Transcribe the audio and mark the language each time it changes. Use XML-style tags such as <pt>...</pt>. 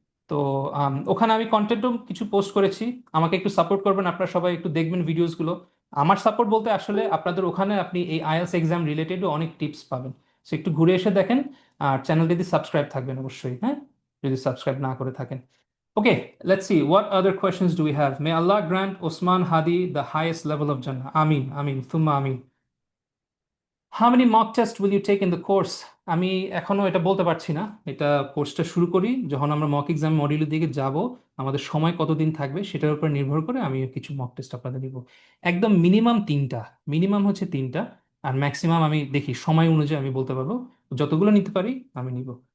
<bn>তো ওখানে আমি কন্টেন্টও কিছু পোস্ট করেছি, আমাকে একটু সাপোর্ট করবেন, আপনারা সবাই একটু দেখবেন ভিডিওসগুলো। আমার সাপোর্ট বলতে আসলে আপনাদের ওখানে আপনি এই আইএলটিএস এক্সাম রিলেটেডও অনেক টিপস পাবেন। সো একটু ঘুরে এসে দেখেন, আর চ্যানেলটিতে সাবস্ক্রাইব থাকবেন অবশ্যই, হ্যাঁ, যদি সাবস্ক্রাইব না করে থাকেন।</bn> <en>Okay, let's see. What other questions do we have? May Allah grant Osman Hadi the highest level of Jannah. Ameen, Ameen, Thumma Ameen. How many mock tests will you take in the course?</en> <bn>আমি এখনো এটা বলতে পারছি না, এটা কোর্সটা শুরু করি যখন আমরা মক এক্সাম মডিউলের দিকে যাব, আমাদের সময় কতদিন থাকবে সেটার উপর নির্ভর করে আমি কিছু মক টেস্ট আপনাদের দিব। একদম মিনিমাম 3টা, মিনিমাম হচ্ছে 3টা, আর ম্যাক্সিমাম আমি দেখি সময় অনুযায়ী আমি বলতে পারবো, যতগুলো নিতে পারি আমি নিব।</bn>